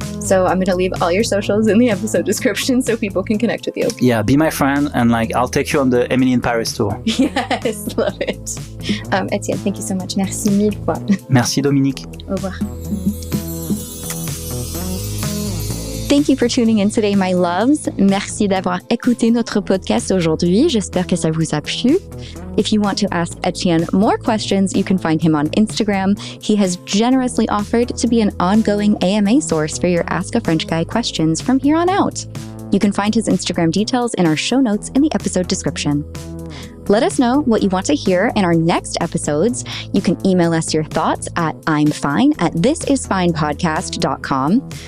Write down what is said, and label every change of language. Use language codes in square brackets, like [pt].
[en] So I'm going to leave all your socials in the episode description so people can connect with you. Yeah, be my friend and like I'll take you on the Emily in Paris tour. Yes, love it. Étienne, thank you so much. [fr] Merci mille fois. Merci Dominique. Au revoir. [en] Thank you for tuning in today, my loves. [fr] Merci d'avoir écouté notre podcast aujourd'hui. J'espère que ça vous a plu. [en] If you want to ask Étienne more questions, you can find him on Instagram. He has generously offered to be an ongoing AMA source for your Ask a French Guy questions from here on out. You can find his Instagram details in our show notes in the episode description. Let us know what you want to hear in our next episodes. You can email us your thoughts at imfine@thisisfinepodcast.com.